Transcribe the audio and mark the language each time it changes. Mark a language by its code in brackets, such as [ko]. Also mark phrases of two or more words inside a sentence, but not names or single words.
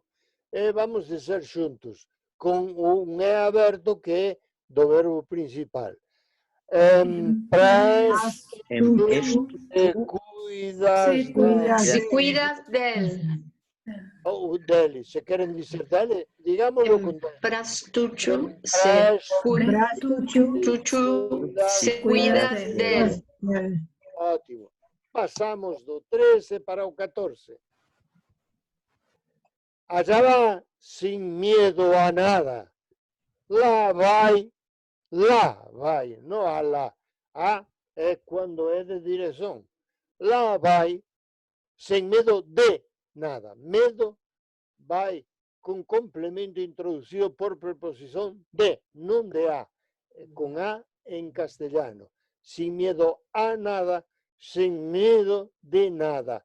[gl] E vamos dizer xuntos, con un E aberto que é do verbo principal. [es] Se cuidas del. [gl] Ou dele, se queren dizer dele, digámoslo con dele. Emprestucho se cuidas del. Ótimo. Pasamos do 13 para o 14. [es] Allá va sin miedo a nada. [gl] La vai, no a la. A é quando é de direção. La vai sem medo de nada. Medo vai con complemento introducido por preposición de, non de a. Con a en castellano. [es] Sin miedo a nada, sin miedo de nada.